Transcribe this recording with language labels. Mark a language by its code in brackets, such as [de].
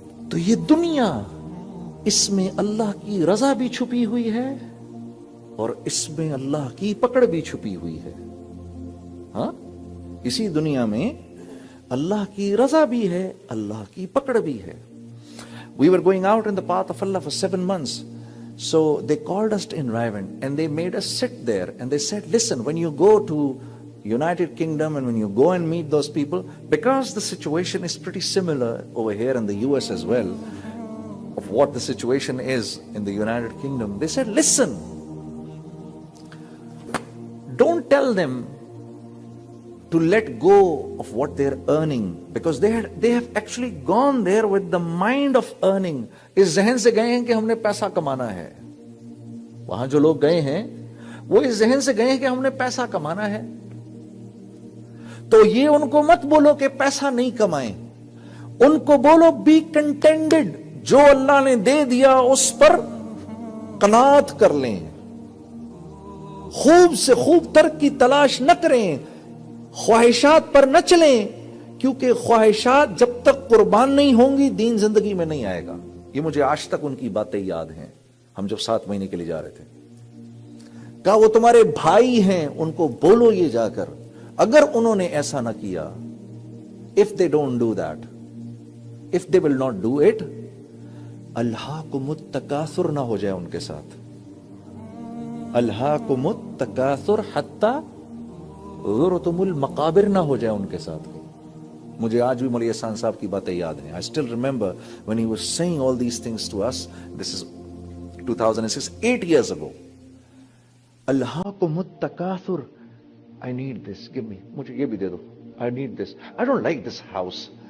[ur] تو یہ دنیا، اس میں اللہ کی رضا بھی چھپی ہوئی ہے اور اس میں اللہ کی پکڑ بھی چھپی ہوئی ہے. ہاں، اسی دنیا میں اللہ کی رضا بھی ہے، اللہ کی پکڑ بھی ہے. [en] We were going out in the path of Allah for 7 months. So they called us in Raivan and they made us sit there and they said, listen, when you go to United Kingdom and when you go and meet those people, because the situation is pretty similar over here in the US as well, of what the situation is in the United Kingdom, they said, listen, don't tell them to let go of what they're earning, because they have actually gone there with the mind of earning. [ur] اس ذہن سے گئے ہیں کہ ہم نے پیسہ کمانا ہے. وہاں جو لوگ گئے ہیں وہ اس ذہن سے گئے ہیں کہ ہم نے پیسہ کمانا ہے. تو یہ ان کو مت بولو کہ پیسہ نہیں کمائیں، ان کو بولو بی کنٹینٹڈ، جو اللہ نے دے دیا اس پر قناعت کر لیں، خوب سے خوب تر کی تلاش نہ کریں، خواہشات پر نہ چلیں، کیونکہ خواہشات جب تک قربان نہیں ہوں گی دین زندگی میں نہیں آئے گا. یہ مجھے آج تک ان کی باتیں یاد ہیں. ہم جب 7 مہینے کے لیے جا رہے تھے، کہا وہ تمہارے بھائی ہیں، ان کو بولو یہ جا کر، اگر انہوں نے ایسا نہ کیا، [en] if they don't do that, if they will not do it, [ur] الہاکم التکاثر نہ ہو جائے ان کے ساتھ. [ar] الہاکم التکاثر حتی زرتم المقابر [ur] نہ ہو جائے ان کے ساتھ. مجھے آج بھی مولوی احسان صاحب کی باتیں یاد ہیں. [en] I still remember when he was saying all these things to us. This is 2006, 8 years ago. [ar] الہاکم التکاثر. [en] I need this. Give me. [ur] مجھے یہ بھی دے دو. [en] I need this. I don't like this house.